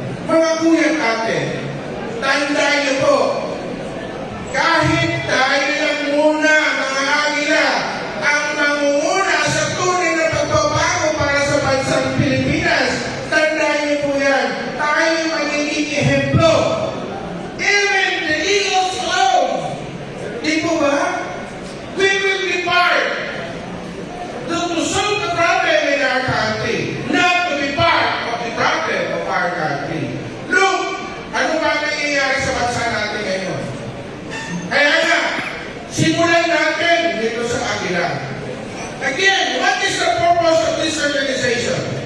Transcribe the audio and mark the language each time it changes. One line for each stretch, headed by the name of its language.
Filipino: Mga kuya at ate, tandaan niyo po, kahit tayo lang muna, mga agila, ang mangunguna sa tunay na pagbabago para sa bansang Pilipinas, tandaan niyo po yan, tayo magiging ehemplo.
English: Even the Eagles alone,
Filipino: di po ba?
English: We will be part to solve the problem in our country, not to be part of the problem of our country.
Filipino: Look, ano ba nangyayari sa bansa natin ngayon? Kaya nga, simulan natin dito sa Agila.
English: Again, what is the purpose of this organization?